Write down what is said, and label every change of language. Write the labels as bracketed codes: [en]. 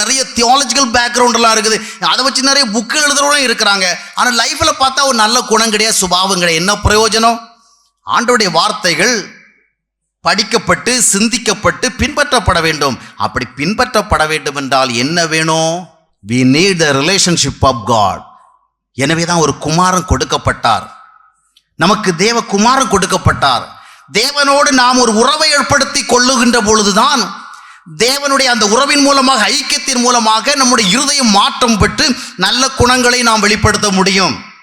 [ta] நிறைய தியாலஜிக்கல் பேக்ரவுண்டெல்லாம் இருக்குது, அதை வச்சு நிறைய புக்கு எழுதுறவங்களும் இருக்கிறாங்க. ஆனால் லைஃப்பில் பார்த்தா ஒரு நல்ல குணம் கிடையாது, சுபாவம் கிடையாது. என்ன பிரயோஜனம்? ஆண்டவருடைய வார்த்தைகள் படிக்கப்பட்டு சிந்திக்கப்பட்டு பின்பற்றப்பட வேண்டும். அப்படி பின்பற்றப்பட வேண்டும் என்றால் என்ன வேணும்? [en] we need the relationship of God. [ta] எனவே தான் ஒரு குமாரன் கொடுக்கப்பட்டார், நமக்கு தேவ குமாரன் கொடுக்கப்பட்டார். தேவனோடு நாம் ஒரு உறவை ஏற்படுத்தி கொள்ளுகின்ற பொழுதுதான் தேவனுடைய அந்த உறவின் மூலமாக, ஐக்கியத்தின் மூலமாக நம்முடைய இருதயம் மாற்றம் பெற்று நல்ல குணங்களை நாம் வெளிப்படுத்த முடியும்.